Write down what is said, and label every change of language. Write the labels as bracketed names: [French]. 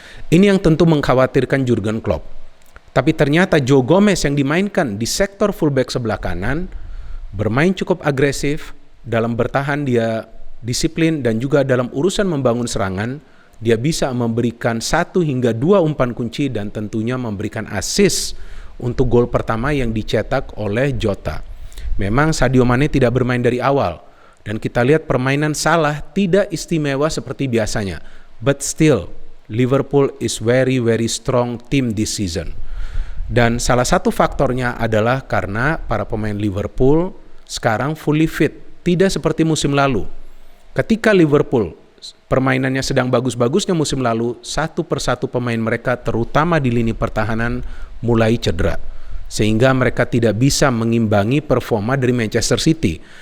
[Indonesian] Ini yang tentu mengkhawatirkan Jurgen Klopp. Tapi ternyata Joe Gomez yang dimainkan di sektor fullback sebelah kanan bermain cukup agresif, dalam bertahan dia disiplin, dan juga dalam urusan membangun serangan dia bisa memberikan 1 hingga 2 umpan kunci dan tentunya memberikan assist untuk gol pertama yang dicetak oleh Jota. Memang Sadio Mane tidak bermain dari awal dan kita lihat permainan Salah tidak istimewa seperti biasanya. [English] But still, Liverpool is very strong team this season. [Indonesian] Dan salah satu faktornya adalah karena para pemain Liverpool sekarang [English] fully fit, [Indonesian] tidak seperti musim lalu. Ketika Liverpool permainannya sedang bagus-bagusnya musim lalu, satu persatu pemain mereka terutama di lini pertahanan mulai cedera, sehingga mereka tidak bisa mengimbangi performa dari Manchester City.